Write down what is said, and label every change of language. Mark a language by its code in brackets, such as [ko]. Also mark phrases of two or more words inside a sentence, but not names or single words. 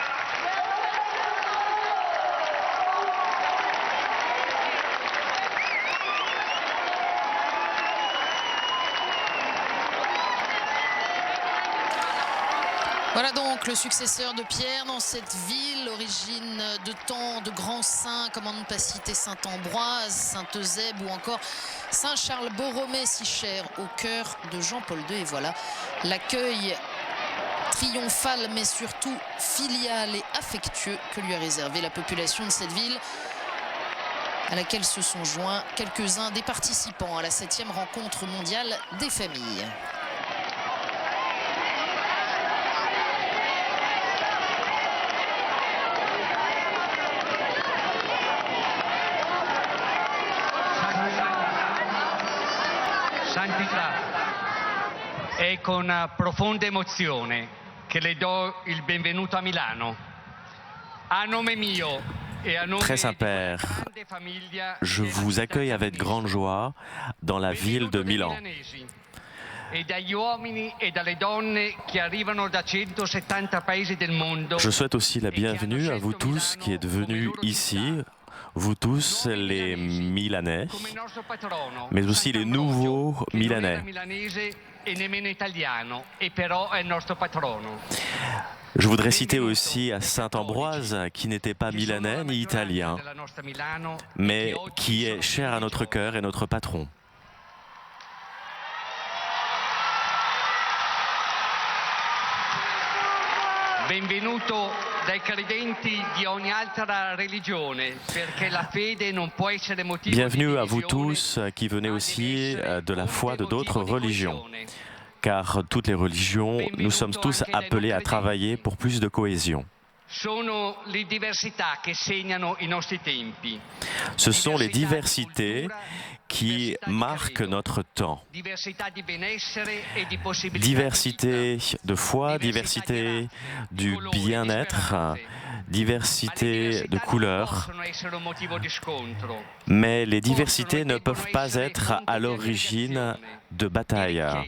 [fr] Voilà donc le successeur de Pierre dans cette ville, origine de temps de grands saints, comment ne pas citer Saint-Ambroise, Saint-Eusèbe ou encore Saint-Charles Borromée, si cher au cœur de Jean-Paul II. Et voilà l'accueil triomphal mais surtout filial et affectueux que lui a réservé la population de cette ville, à laquelle se sont joints quelques-uns des participants à la 7e rencontre mondiale des familles. [it] Santità, è con profonda emozione che le do il benvenuto a Milano. A nome mio e a nome [fr] Très Saint-Père, je vous accueille avec grande joie dans la ville de Milan. Je souhaite aussi la bienvenue à vous tous qui êtes venus ici, vous tous les Milanais, mais aussi les nouveaux Milanais. Je voudrais citer aussi à Saint-Ambroise, qui n'était pas milanais ni italien, mais qui est cher à notre cœur et notre patron. [it] Benvenuto dai credenti di ogni altra religione, perché la fede non può essere motivo di [fr] Bienvenue à vous [it] divisione, [fr] tous qui venez aussi de la foi de d'autres religions, car toutes les religions, nous sommes tous appelés à travailler pour plus de cohésion. [it] Sono le diversità che segnano i nostri tempi. [fr] Ce sont les diversités qui marquent notre temps. Diversité de foi, diversité du bien-être, diversité de couleurs. Mais les diversités ne peuvent pas être à l'origine de batailles.